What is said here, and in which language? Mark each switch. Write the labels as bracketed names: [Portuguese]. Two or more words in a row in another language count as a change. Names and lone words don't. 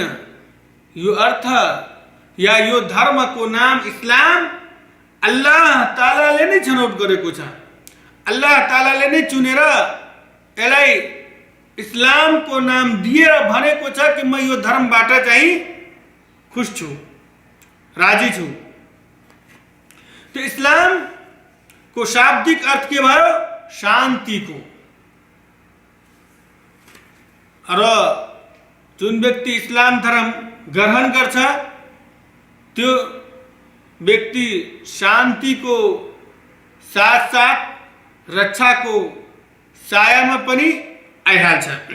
[Nepali] यो अर्थ या यो धर्मको नाम इस्लाम अल्लाह तालाले नै छनौट गरेको छ। अल्लाह तालाले नै चुनेर यसलाई इस्लामको नाम दिएर भनेको छ कि म यो धर्मबाट चाहिँ खुश छु, राजी छु। तो इस्लाम को शाब्दिक अर्थ के भयो? शान्तिको। र जुन व्यक्ति इस्लाम धर्म ग्रहण गर्छ त्यो व्यक्ति शान्तिको साथ रक्षाको सायामा पनि आइहाल्छ।